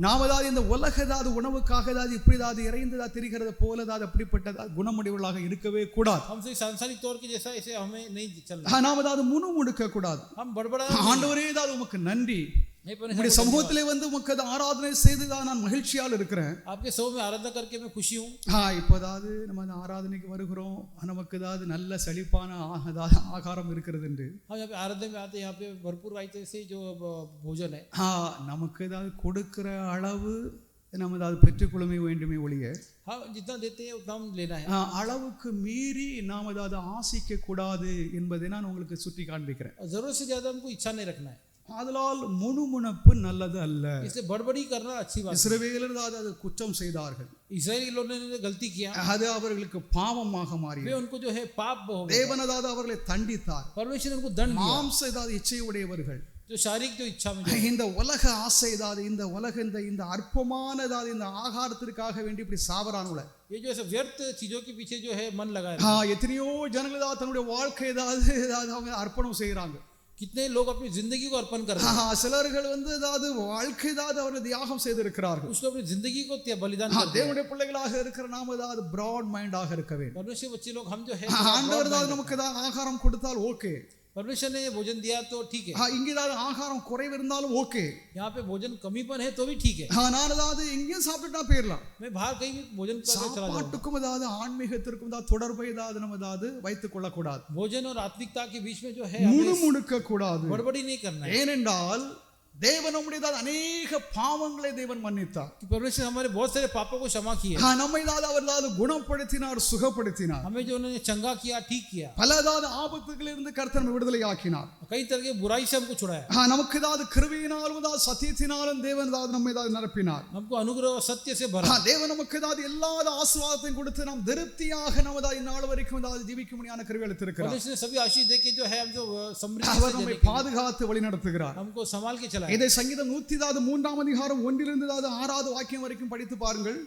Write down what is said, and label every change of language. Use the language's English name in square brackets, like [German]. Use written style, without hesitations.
[Tamil] நாம ஏதாவது இந்த உலக ஏதாவது உணவுக்காக ஏதாவது இப்படி ஏதாவது இறைந்ததா திரிகிறது போல ஏதாவது அப்படிப்பட்ட குணமுடையவர்களாக இருக்கவே கூடாது. [Hindi] हमसे सांसारिक तौर के जैसा ऐसे हमें नहीं चलना. [Tamil] நாம ஏதாவது முணுமுணுக்க கூடாது. [Hindi] हम बड़बड़ा, [Tamil] ஆண்டவரே ஏதாவது உமக்கு நன்றி, உம்முடைய சமூகத்திலே வந்து உமக்கு ஆராதனை செய்துதான் நான் மகிழ்ச்சியால் இருக்கிறேன். [Hindi] आपके सौ में आराधना करके मैं खुशी हूँ. [Tamil] இப்போ ஏதாவது நம்ம அந்த ஆராதனைக்கு வருகிறோம், நமக்கு ஏதாவது நல்ல செழிப்பான ஆகாரம் இருக்கிறது என்று [Hindi] हम यहाँ पे आराधना में आते, यहाँ पे भरपूर आते से जो भोजन है, [Tamil] நமக்கு ஏதாவது கொடுக்கிற அளவு நம்ம ஏதாவது பெற்றுக்கொள்ளுமே வேண்டுமே ஒழிய [Hindi] हाँ जितना देते हैं उतना हम लेना है. [Tamil] அளவுக்கு மீறி நாம் ஏதாவது ஆசிக்க கூடாது என்பதை நான் உங்களுக்கு சுட்டி காண்பிக்கிறேன். [Hindi] जरूरत से ज्यादा हमको इच्छा नहीं रखना है. [Tamil] ஆதலால் முணுமுணுப்பு நல்லது அல்ல. [Hindi] इसलिए बड़बड़ी करना अच्छी बात. [Tamil] இஸ்ரவேலர் அது குற்றம் செய்தார்கள், [Hindi] इस्राएली लोगों ने गलती किया, [Tamil] அது அவர்களுக்கு பாவமாக மாறியது. [Hindi] उनको जो है पाप हो गया. [Tamil] தேவன் அவர்களை தண்டித்தார். [Hindi] परमेश्वर उनको दंड दिया. [Tamil] மாம்ச இச்சையுடையவர்கள், [Hindi] जो शारीरिक जो इच्छा में [Tamil] இந்த உலக ஆசை இந்த உலக இந்த அற்பமான இந்த ஆகாரத்திற்காக வேண்டி இப்படி சாவறானுல, [Hindi] ये जो ऐसे व्यर्थ चीजों के पीछे जो है मन लगाए. [Tamil] எத்தனையோ ஜனங்கள் தன்னுடைய வாழ்க்கை அவங்க அர்ப்பணம் செய்யறாங்க. [Hindi] कितने लोग अपनी जिंदगी को अर्पण करते हैं. [Tamil] சிலர்கள் வாழ்க்கை அவர்கள் தியாகம் செய்திருக்கிறார்கள். [Hindi] उसको अपनी जिंदगी को बलिदान करते हैं. [Tamil] தேவனுடைய பிள்ளைகளாக இருக்கிற நாம பிராட் மைண்டாக இருக்க வேண்டும். [Hindi] परमेश्वर बच्चे लोग हम जो है [Tamil] ஆண்டவர் நமக்கு ஆகாரம் கொடுத்தால் ஓகே, [Hindi] परमेश्वर ने भोजन दिया तो ठीक है. [Tamil] இங்க ஆகாரம் குறைவு இருந்தாலும் ஓகே, [Hindi] यहाँ पे भोजन कमीपन है तो भी ठीक है. [Tamil] நான் எங்கேயும் சாப்பிட்டுட்டா போயிடலாம். [Hindi] मैं बाहर कहीं भी भोजन करके चला जाऊंगा. [Tamil] சாப்பாட்டுக்கும் ஆன்மீகத்திற்கும் தொடர்பை நம்ம வைத்துக் கொள்ளக்கூடாது. [Hindi] भोजन और आत्मिकता के बीच में जो है [Tamil] முணுமுணுக்க கூடாது, [Hindi] गड़बड़ी नहीं करना है. [Tamil] ஏனென்றால் தேவன் நம்முடைய [Hindi] अनेक [Tamil] பாவங்களை தேவன் மன்னித்தார். [Hindi] परमेश्वर हमारे बहुत सारे पापों को क्षमा किया. [Tamil] நம்மை அவர் குணப்படுத்தினார், சுகப்படுத்தினார். [Hindi] हमें जो उन्होंने चंगा किया, ठीक किया. [Tamil] பல ஆபத்துகளிலிருந்து கர்த்தர் நம்மை விடுதலை ஆக்கினார். [Hindi] कई तरह के बुराई से हमको छुड़ाया. [Tamil] நமக்கு கிருபையினாலும் சத்தியத்தினாலும் தேவன் நம்மை நிரப்பினார். [Hindi] हमको अनुग्रह और सत्य से भरा. [Tamil] தேவன் நமக்கு எல்லா ஆசீர்வாதத்தையும் கொடுத்து நாம் திருப்தியாக நம்ம இந்நாள் வரைக்கும் ஜீவிக்க முடியாத கிருபை அளித்திருக்கிறார். [Hindi] परमेश्वर ने सभी आशीष देके जो है हम जो समृद्धि [Tamil] அவர் நம்மை பாதுகாத்து வழி நடத்துகிறார். [Hindi] हमको संभाल के चला. [Tamil] இதை சங்கீதம் 103 அதிகாரம் 1 6 வாக்கியம் வரைக்கும் படித்து பாருங்கள்.